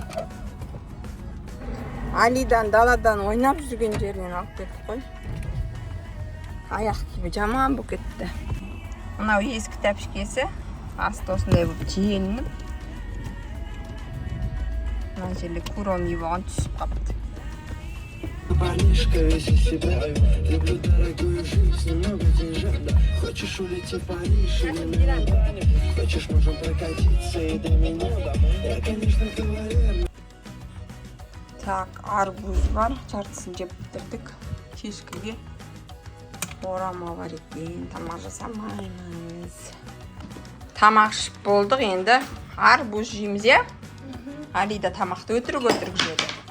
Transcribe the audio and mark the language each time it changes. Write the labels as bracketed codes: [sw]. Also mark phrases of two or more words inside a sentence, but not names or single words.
[kk] Алидан даладан ойнап жүрген жерінен алып келдік қой. Аяқ киімі жаман болып кетті. Мынау ескі тәпішкесі асты осындай болып жиенініп. Мына жерде куроми болған түсіп қапты. [ru] Парнишка весь из себя. Люблю дорогую жизнь, много деньжат. Хочешь улететь в Париж или на Милане? Хочешь, можем прокатиться и до меня домой. Я, конечно, говорю. [kk] Так, арбуз бар. Жартысын жеп бітірдік. Кешкіге орама бар екен. Тамақ жасамаймыз. Тамақ ішіп болдық, енді арбуз жейміз, е? Алида тамақты өтірік жеді.